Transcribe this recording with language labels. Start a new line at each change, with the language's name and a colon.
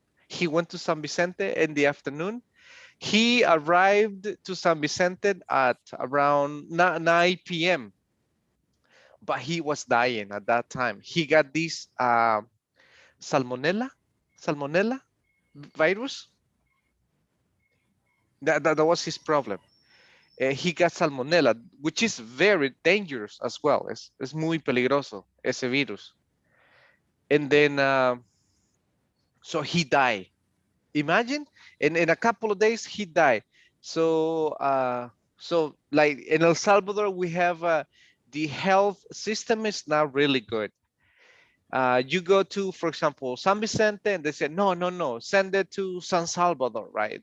English: He went to San Vicente in the afternoon. He arrived to San Vicente at around 9 p.m., but he was dying at that time. He got this salmonella, salmonella virus. That was his problem. He got salmonella, which is very dangerous as well.
Spanish: Es muy peligroso ese virus.
English: And then, so he died. Imagine, in a couple of days he died. So like in El Salvador, we have the health system is not really good. You go to, for example, San Vicente, and they say, no, no, no, send it to San Salvador, right?